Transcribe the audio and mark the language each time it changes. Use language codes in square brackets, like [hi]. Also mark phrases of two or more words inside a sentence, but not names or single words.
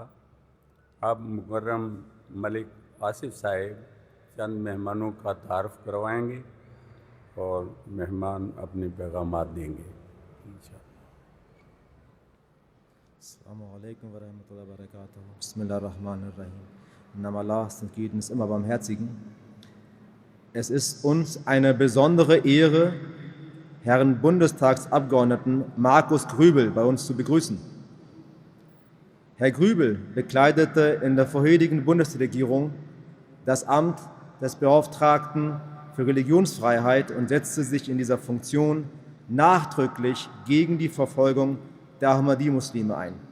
[ur] اب مکرم ملک آصف صاحب چند مہمانوں کا تعارف کروائیں گے اور مہمان اپنے پیغامات دیں گے انشاءاللہ. [ar] السلام علیکم ورحمۃ اللہ وبرکاتہ. بسم اللہ الرحمن الرحیم. [de] Im Namen Allahs, des Gütens, immer Barmherzigen. Es ist uns eine besondere Ehre, Herrn Bundestagsabgeordneten Markus Grübel bei uns zu begrüßen. Herr Grübel bekleidete in der vorherigen Bundesregierung das Amt des Beauftragten für Religionsfreiheit und setzte sich in dieser Funktion nachdrücklich gegen die Verfolgung der Ahmadi-Muslime ein.